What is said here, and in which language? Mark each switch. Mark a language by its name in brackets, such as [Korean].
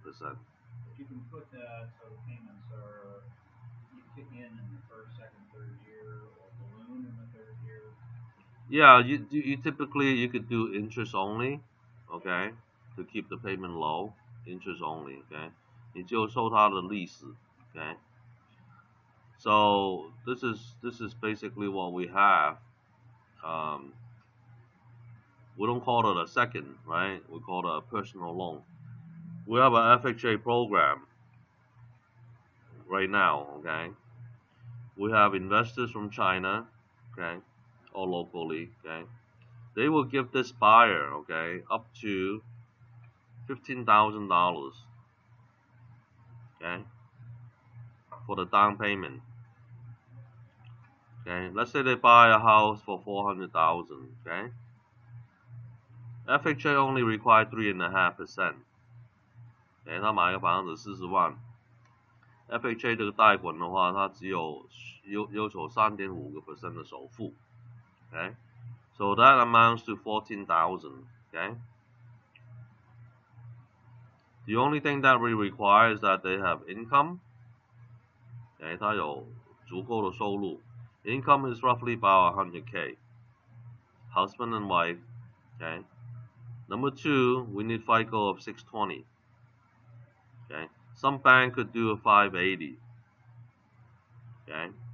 [English] But you can put that so the payments are, you kick in the first, second, third year, or balloon in the third year. Yeah, you typically you could do interest only, okay, to keep the payment low, interest only, okay. [Chinese] 你就收它的利息, okay. [English] So this is basically what we have. We don't call it a second, right? We call it a personal loan. We have a FHA program right now, okay. We have investors from China, okay, or locally, okay. They will give this buyer, okay, up to $15,000, okay, for the down payment. Okay, let's say they buy a house for $400,000, okay. FHA only require 3.5%. [Chinese] okay, 他买个房子40万 ，FHA 这个贷款的话，它只有要求3.5% 的首付 ，okay. [English] So that amounts to 14,000, okay. The only thing that we require is that they have income. [Chinese] Okay, 他有足够的收入。 [English] Income is roughly about 100K. Husband and wife. Okay. Number 2, we need FICO of 620. Okay. Some bank could do a 580. Okay.